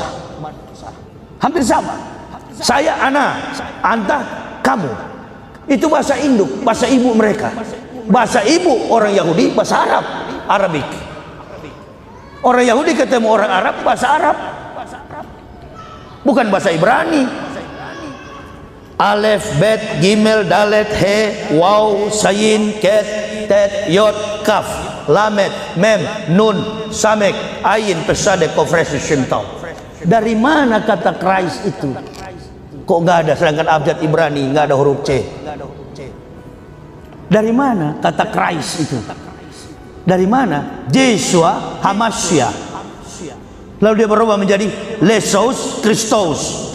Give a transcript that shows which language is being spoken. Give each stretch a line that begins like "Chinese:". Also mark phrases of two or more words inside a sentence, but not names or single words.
Indonesian: Hampir sama. Saya ana, anta kamu. Itu bahasa induk, bahasa ibu mereka. Bahasa ibu orang Yahudi bahasa Arab, Arabik. Orang Yahudi ketemu orang Arab bahasa Arab, bukan bahasa Ibrani.
Hebrew: אלף, בית, גימל, דלת, הא, וו, זין, חית, טית, יוד, כף, למד, מם, נון, סמך, עין, פא צדי, קוף ריש, שין תו.
Indonesian: Dari mana kata Christ itu? Kok nggak ada, sedangkan abjad Ibrani nggak ada huruf C. Dari mana kata Christ itu? Dari mana?
Hebrew: ישוע המשיח.
Indonesian: Lalu dia berubah menjadi Lesos Christos.